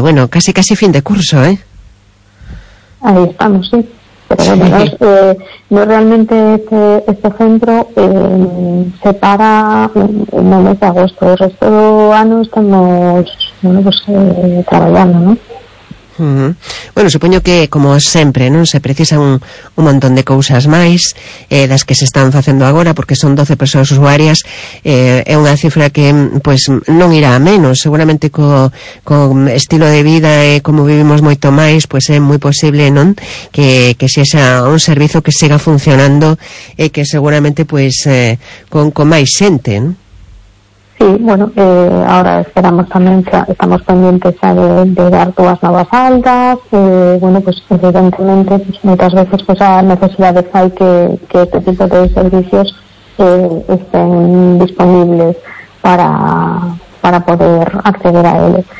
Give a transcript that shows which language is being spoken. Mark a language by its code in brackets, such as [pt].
[es] Bueno, casi casi fin de curso, ¿eh? Ahí estamos, sí. Pero sí. Bueno, no realmente este centro se para en el mes de agosto. El resto del año estamos, bueno, pues trabajando, ¿no? [gl] Bueno, supoño que, como sempre, non se precisan un montón de cousas máis das que se están facendo agora, porque son 12 persoas usuarias, é unha cifra que pues, non irá a menos. Seguramente co estilo de vida e como vivimos moito máis, pues, é moi posible, non, que se xa un servizo que siga funcionando e que seguramente pues, con máis xente, non? [es] Sí, bueno, ahora esperamos también, estamos pendientes ya de dar todas nuevas altas, bueno, pues evidentemente pues, muchas veces pues a necesidades hay que este tipo de servicios estén disponibles para poder acceder a él.